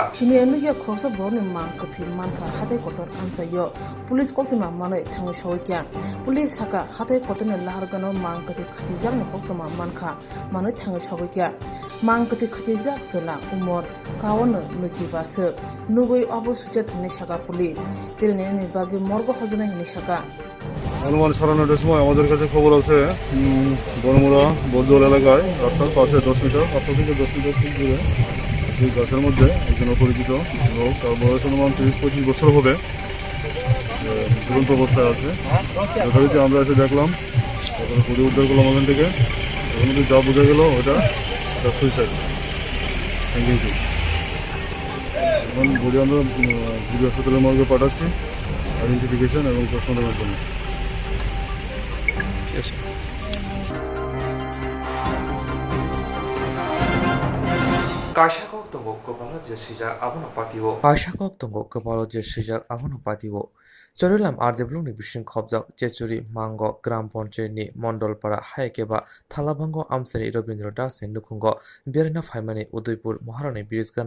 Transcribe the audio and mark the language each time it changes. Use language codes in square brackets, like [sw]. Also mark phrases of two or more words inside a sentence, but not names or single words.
[trp] Shiniano ya khoroksa boroni mangkthi manka hathai kotor amsayo police Koktwma manai thamu shuita police haka hathai kotorni lahargano mangkthi khasijak Koktwma manka manai thamu shuita mangkthi khasijak sela umor kawono nujibasu nugui obo suja thani shaka police jirene bagi morgo hojana hini shaka [bn] অনুমান 9:30 সময় আমাদের কাছে খবর আছে বনমুড়া বৌদ্ধল এলাকায় রাস্তার পাশে 10 মিটার 5 থেকে 10 মিটার দূরে এই গাছের মধ্যে একজন অপরিচিত লোক তার বয়স অনুমান 30-25 বছর হবে ঝুলন্ত অবস্থায় আছে যথারীতি আমরা এসে দেখলাম তারপরে বডি উদ্ধার করলাম ওখান থেকে ওখান থেকে যা বোঝা গেল ওটা সুইসাইড এখন বডি আমরা জিবি হাসপাতালের মর্গে পাঠাচ্ছি আইডেন্টিফিকেশন এবং পোস্টমর্টমের জন্য [trp] Kaisa Kokborok kobalo je sijak abono patiwo Kaisa Kokborok kobalo je sijak abono patiwo Chorilam Ardeblung ni bising khobjak Chechuri Mango Gram Panchayat ni Mondolpara Haikeba Thalabhango Amsani Robindra Das ni nukhungo Berina Phaimani Udaipur Maharani Birizgana